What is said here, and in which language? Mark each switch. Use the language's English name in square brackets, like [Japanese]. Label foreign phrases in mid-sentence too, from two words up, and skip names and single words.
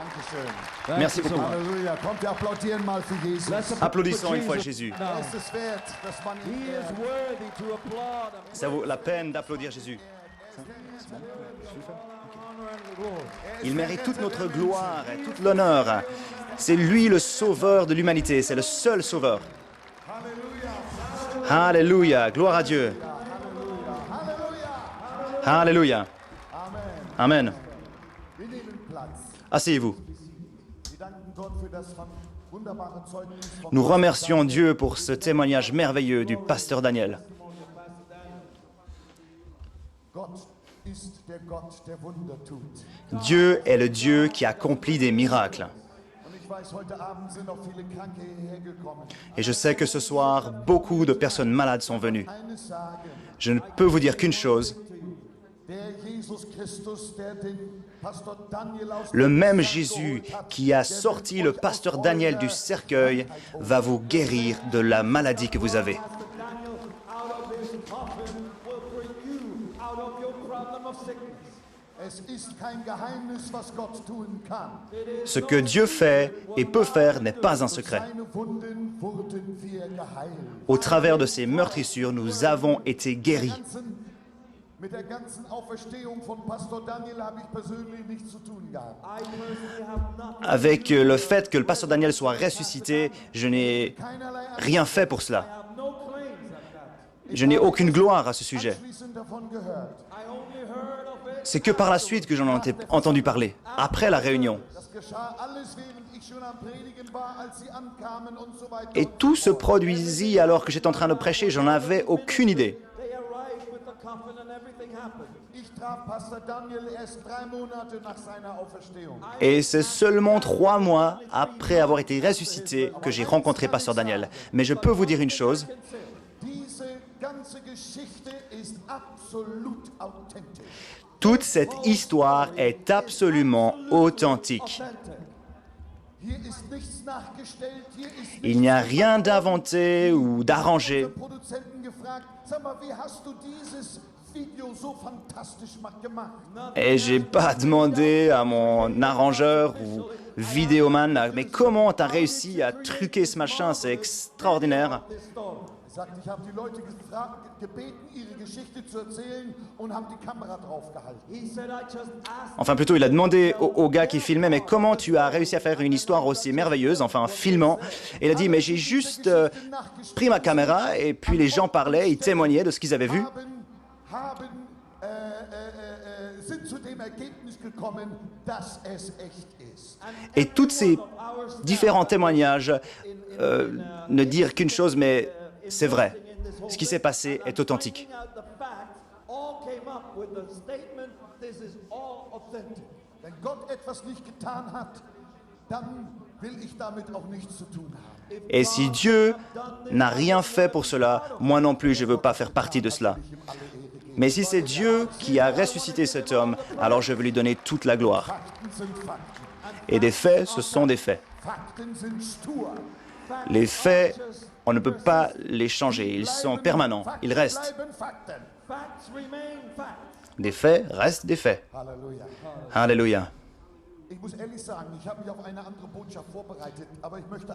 [French] Merci beaucoup. [German] Halleluja. Kommt, wir applaudieren mal für Jesus. [French] Applaudissons une fois Jésus. [German] Es ist wert, dass man ihn [English] He is [German] ehrt. [English] worthy to applaud him. [French] Ça vaut la peine d'applaudir Jésus. [English] Honor and glory. [French] Il mérite toute notre gloire et toute l'honneur. C'est lui le sauveur de l'humanité, c'est le seul sauveur. Alléluia, gloire à Dieu. Alléluia. Amen. [German] Wir nehmen Platz. [French] Asseyez-vous. [German] Wir danken Gott für das wunderbare Zeugnis von [French] Nous remercions Dieu pour ce témoignage merveilleux du pasteur Daniel. [German] Gott ist der Gott, der Wunder tut. [French] Dieu est le Dieu qui accomplit des miracles. [German] Und ich weiß, heute Abend sind noch viele Kranke hierher gekommen. [French] Et je sais que ce soir, beaucoup de personnes malades sont venues. [German] Eines sagen, [French] Je ne peux vous dire qu'une chose. [German] der Jesus Christus, der den Pastor Daniel aus [French] Le [German] dem [French] même [German] Sarg [French] Jésus [German] geholt hat, [French] qui a [German] der [French] sorti [German] wird [French] le [German] euch [French] pasteur [German] aus [French] Daniel [German] eurer [French] du cercueil va vous guérir de la maladie que vous avez. [English] Daniel, out of his coffin, will bring you out of your problem of sickness. [German] Es ist kein Geheimnis, was Gott tun kann. [French] Ce que Dieu fait et peut faire n'est pas un secret. [German] Seine Wunden wurden wir geheilt. [French] Au travers de ces meurtrissures, nous avons été guéris. [German] Mit der ganzen Auferstehung von Pastor Daniel habe ich persönlich nichts zu tun gehabt. [English] I personally have not [French] Avec le fait que le pasteur Daniel soit ressuscité, je n'ai [German] Keinerlei [French] rien fait pour cela. [English] have no claims at that. [French] Je n'ai aucune gloire à ce sujet. [German] Anschließend davon gehört. [English] I only heard of it. [French] C'est que par la suite que j'en ai entendu parler, après la réunion. [German] Das geschah alles, während ich schon am Predigen war, als sie ankamen und so weiter. [French] Et tout se produisit alors que j'étais en train de prêcher, j'en avais aucune idée. [English] They arrived with the coffin and everything happened. [German] Ich traf Pastor Daniel erst 3 Monate nach seiner Auferstehung. [French] Et c'est seulement 3 mois après avoir été ressuscité que j'ai rencontré pasteur Daniel. Mais je peux vous dire une chose, [German] Diese ganze Geschichte ist absolut authentisch. [French] toute cette histoire est absolument authentique. [German] Hier ist nichts nachgestellt, hier ist [French] Il n'y a rien d'inventé ou d'arrangé. [German] den Produzenten gefragt, sag mal, wie hast du dieses Video so fantastisch gemacht? [French] Et j'ai pas demandé à mon arrangeur ou vidéoman, mais comment t'as réussi à truquer ce machin, c'est extraordinaire. [German] Er sagt, ich habe die Leute gebeten, ihre Geschichte zu erzählen und habe die Kamera draufgehalten. [English] He said, I just asked [French] Enfin plutôt, il a demandé au gars qui filmait, mais comment tu as réussi à faire une histoire aussi merveilleuse, enfin filmant. Et il a dit, mais j'ai juste pris ma caméra et puis les gens parlaient, ils témoignaient de ce qu'ils avaient vu. [German] Sind zu dem Ergebnis gekommen, dass es echt ist. [French] Et tous ces différents témoignages ne dirent qu'une chose, mais c'est vrai. Ce qui s'est passé est authentique. [English] finding out the facts, all came up with the statement, this is all authentic. [German] Wenn Gott etwas nicht getan hat, dann will ich damit auch nichts zu tun haben. [French] Et si Dieu n'a rien fait pour cela, moi non plus, je ne veux pas faire partie de cela. Mais si c'est Dieu qui a ressuscité cet homme, alors je veux lui donner toute la gloire. [German] Fakten sind Fakten. [French] Et des faits, ce sont des faits. [German] Fakten sind stur. [French] Les faits, on ne peut pas les changer, ils sont permanents, ils restent. [German] Bleiben Fakten. [English] Facts remain facts. [French] Des faits restent des faits. [German] Halleluja. [French] Alléluia. [German] Ich muss ehrlich sagen, ich habe mich auf eine andere Botschaft vorbereitet, aber ich möchte